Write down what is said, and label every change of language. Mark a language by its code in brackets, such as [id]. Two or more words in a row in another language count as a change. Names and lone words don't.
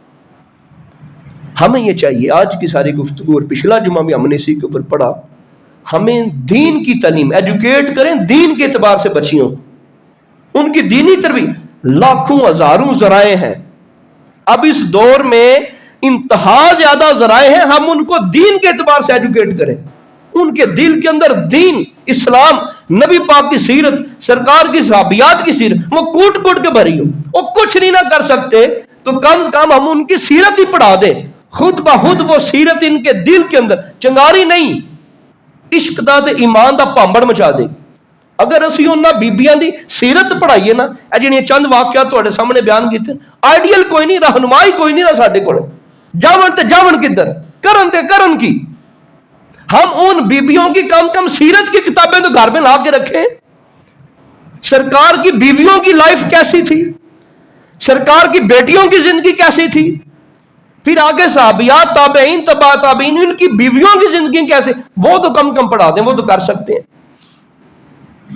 [ur] ہمیں یہ چاہیے، آج کی ساری گفتگو اور پچھلا جمعہ بھی ہم نے اسی کے اوپر پڑھا، ہمیں دین کی تعلیم ایجوکیٹ کریں، دین کے اعتبار سے بچیوں کو، ان کی دینی تربیت، لاکھوں ہزاروں ذرائع ہیں، اب اس دور میں انتہا زیادہ ذرائع ہیں، ہم ان کو دین کے اعتبار سے ایجوکیٹ کریں، ان کے دل کے اندر دین، اسلام، نبی پاک کی سیرت، سرکار کی صحابیات کی سیرت وہ کوٹ کوٹ کے بھری ہو۔ وہ کچھ نہیں نہ کر سکتے تو کم از کم ہم ان کی سیرت ہی پڑھا دیں، خود بخود وہ سیرت ان کے دل کے اندر چنگاری نہیں، [pa] عشق دا تے ایمان دا پامبڑ مچا دے۔ اگر اسی انہاں بیبیاں دی سیرت پڑھائیے نا، اے جڑیاں چند واقعات تواڈے سامنے بیان کیتے، آئیڈیل کوئی نہیں، رہنمائی کوئی نہیں نا ساڈے کول، جاون تے جاون کدھر، کرن تے کرن کی۔ [ur] ہم ان بیویوں کی کم سیرت کی کتابیں تو گھر میں لا کے رکھیں، سرکار کی بیویوں کی لائف کیسی تھی، سرکار کی بیٹیوں کی زندگی کیسی تھی، پھر آگے صحابیات، تابعین، تبع تابعین، ان کی بیویوں کی زندگی کیسے، وہ تو کم پڑھا دیں، وہ تو کر سکتے ہیں۔